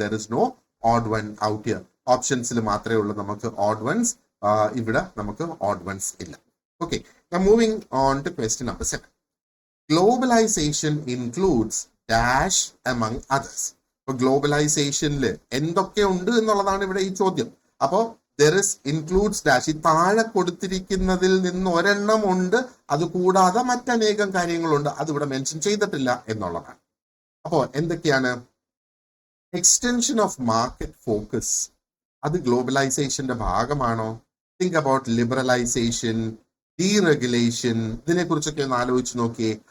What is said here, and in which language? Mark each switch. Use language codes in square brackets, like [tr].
[en] There is no odd one out here. [ml] ഓപ്ഷൻസിൽ മാത്രമേ ഉള്ളൂ നമുക്ക് ഓഡ് വൺസ്, ഇവിടെ നമുക്ക് ഓഡ് വൺസ് ഇല്ല. [en] Okay, moving on to question number 7. Globalization includes dash among others. [ml] ഇപ്പൊ ഗ്ലോബലൈസേഷനിൽ എന്തൊക്കെ ഉണ്ട് എന്നുള്ളതാണ് ഇവിടെ ഈ ചോദ്യം. [en] അപ്പോ there is includes dash. [ml] ഈ താഴെ കൊടുത്തിരിക്കുന്നതിൽ നിന്ന് ഒരെണ്ണം ഉണ്ട്, അത് കൂടാതെ മറ്റനേകം കാര്യങ്ങളുണ്ട്, അത് ഇവിടെ മെൻഷൻ ചെയ്തിട്ടില്ല എന്നുള്ളതാണ്. അപ്പോ എന്തൊക്കെയാണ്? എക്സ്റ്റൻഷൻ ഓഫ് മാർക്കറ്റ് ഫോക്കസ്, അത് ഗ്ലോബലൈസേഷന്റെ ഭാഗമാണോ? [en] think about liberalization, deregulation, [ml] ഇതിനെ കുറിച്ചൊക്കെ ഒന്ന് ആലോചിച്ച് നോക്കിയേ.